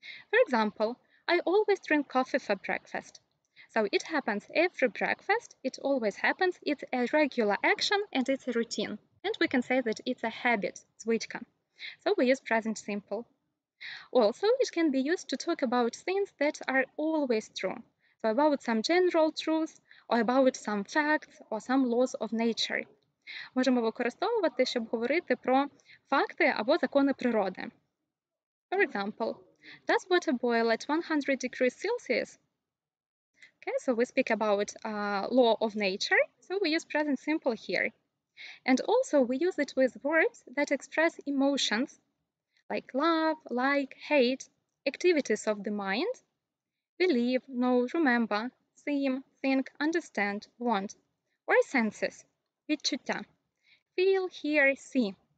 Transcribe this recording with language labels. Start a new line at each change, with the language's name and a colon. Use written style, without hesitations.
English: For example, I always drink coffee for breakfast. So it happens every breakfast, it always happens, it's a regular action and it's a routine. And we can say that it's a habit, звичка. So we use present simple. Also, it can be used to talk about things that are always true. So about some general truths, or about some facts, or some laws of nature.
Ukrainian: Можемо використовувати, щоб говорити про факти або закони природи.
English: For example, does water boil at 100 degrees Celsius? Okay, so we speak about law of nature, so we use present simple here. And also we use it with verbs that express emotions, like love, like, hate, activities of the mind, believe, know, remember, seem, think, understand, want, or senses, відчуття, feel, hear, see.